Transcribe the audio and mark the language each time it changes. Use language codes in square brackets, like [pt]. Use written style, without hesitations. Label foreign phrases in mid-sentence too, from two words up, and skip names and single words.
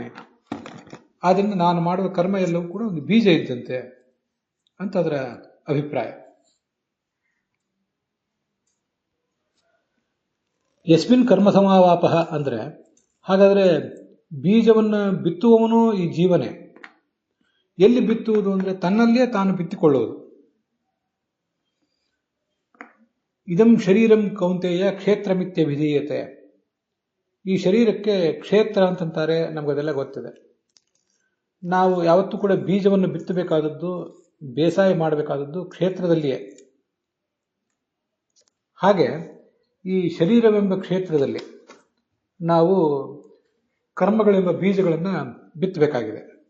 [kn] ಆದ್ದರಿಂದ ನಾನು ಮಾಡುವ ಕರ್ಮ ಎಲ್ಲವೂ ಕೂಡ ಒಂದು ಬೀಜ ಇದ್ದಂತೆ ಅಂತ ಅದರ ಅಭಿಪ್ರಾಯ. [sa] ಯಸ್ಮಿನ್ ಕರ್ಮ ಸಮಾವಾಪ [kn] ಅಂದ್ರೆ, ಹಾಗಾದ್ರೆ ಬೀಜವನ್ನು ಬಿತ್ತುವವನು ಈ ಜೀವನೇ. ಎಲ್ಲಿ ಬಿತ್ತುವುದು ಅಂದ್ರೆ ತನ್ನಲ್ಲಿಯೇ ತಾನು ಬಿತ್ತಿಕೊಳ್ಳುವುದು. [sa] ಇದಂ ಶರೀರಂ ಕೌಂತೆಯ ಕ್ಷೇತ್ರಮಿತ್ಯ ವಿಧೀಯತೆ. [kn] ಈ ಶರೀರಕ್ಕೆ ಕ್ಷೇತ್ರ ಅಂತಂತಾರೆ, ನಮಗದೆಲ್ಲ ಗೊತ್ತಿದೆ. ನಾವು ಯಾವತ್ತೂ ಕೂಡ ಬೀಜವನ್ನು ಬಿತ್ತಬೇಕಾದದ್ದು, ಬೇಸಾಯ ಮಾಡಬೇಕಾದದ್ದು ಕ್ಷೇತ್ರದಲ್ಲಿಯೇ. ಹಾಗೆ ಈ ಶರೀರವೆಂಬ ಕ್ಷೇತ್ರದಲ್ಲಿ ನಾವು ಕರ್ಮಗಳೆಂಬ ಬೀಜಗಳನ್ನು ಬಿತ್ತಬೇಕಾಗಿದೆ.